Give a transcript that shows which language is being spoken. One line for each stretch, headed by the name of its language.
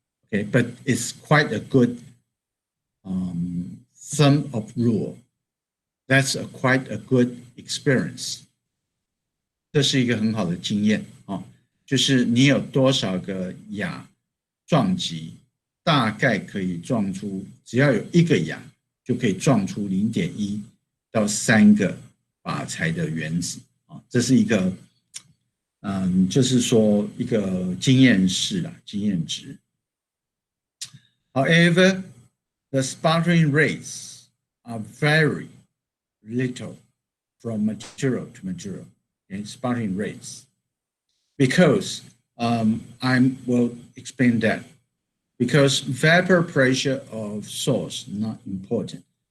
English: Okay, but it's quite a good thumb of rule. That's quite a good experience.
Chinese: 这是一个很好的经验啊，就是你有多少个氩撞击，大概可以撞出，只要有一个氩，就可以撞出0.1到3个靶材的原子啊，这是一个，就是说一个经验式啦，经验值。
English: However, the sputtering rates are very little from material to material. Okay, sputtering rates, because I will explain that. Because vapor pressure of source not important.